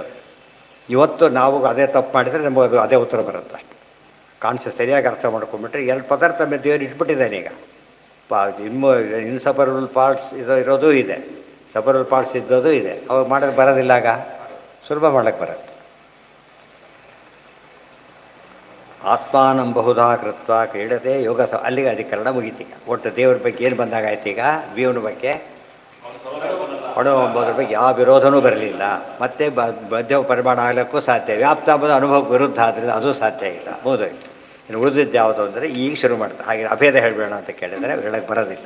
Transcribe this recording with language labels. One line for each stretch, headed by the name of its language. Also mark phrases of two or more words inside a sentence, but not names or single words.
Kannada: ಇವತ್ತು ನಾವು ಅದೇ ತಪ್ಪು ಮಾಡಿದರೆ ನಮಗೆ ಅದೇ ಉತ್ತರ ಬರುತ್ತೆ ಅಷ್ಟೆ. ಕಾನ್ಸೆಪ್ಟ್ ಸರಿಯಾಗಿ ಅರ್ಥ ಮಾಡ್ಕೊಂಡ್ಬಿಟ್ರೆ ಎರಡು ಪದಾರ್ಥ ದೇವರು ಇಟ್ಬಿಟ್ಟಿದ್ದಾನೆ. ಈಗ ಇನ್ನು
English: inseparable parts
Kannada: ಇರೋದು ಇದೆ,
English: separable parts
Kannada: ಇದ್ದೋದು ಇದೆ. ಅವಾಗ ಮಾಡೋದು ಬರೋದಿಲ್ಲ, ಆಗ ಸುಲಭ ಮಾಡೋಕ್ಕೆ ಬರುತ್ತೆ.
Sanskrit: ಆತ್ಮಾನಂ ಬಹುಧಾ ಕೃತ್ವ ಕ್ರೀಡತೆ ಯೋಗ
Kannada: ಅಲ್ಲಿಗೆ ಅಧಿಕರಣ ಮುಗೀತೀಗ. ಒಟ್ಟು ದೇವ್ರ ಬಗ್ಗೆ ಏನು ಬಂದಾಗಾಯ್ತು ಈಗ, ಜೀವನ ಬಗ್ಗೆ ಅಣು ಎಂಬುದ್ರ ಬಗ್ಗೆ ಯಾವ ವಿರೋಧನೂ ಬರಲಿಲ್ಲ. ಮತ್ತೆ ಮಧ್ಯ ಪರಿಮಾಣ ಆಗಲಿಕ್ಕೂ ಸಾಧ್ಯ, ವ್ಯಾಪ್ತ ಎಂಬುದು ಅನುಭವಕ್ಕೆ ವಿರುದ್ಧ ಆದ್ದರಿಂದ ಅದು ಸಾಧ್ಯ ಇಲ್ಲ. ಹೋದೋಯ್ತು. ಇನ್ನು ಉಳಿದಿದ್ದು ಯಾವುದು ಅಂದರೆ ಈಗ ಶುರು ಮಾಡ್ತಾರೆ. ಹಾಗೆ ಅಭೇದ ಹೇಳಬೇಡ ಅಂತ ಕೇಳಿದರೆ ಹೇಳಕ್ಕೆ ಬರೋದಿಲ್ಲ.